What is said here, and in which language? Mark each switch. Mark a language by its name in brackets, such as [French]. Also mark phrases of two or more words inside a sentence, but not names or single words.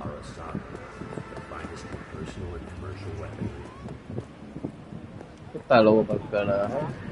[English] Saga, the finest in personal and commercial weaponry. [Spanish] Está loco para el carajo.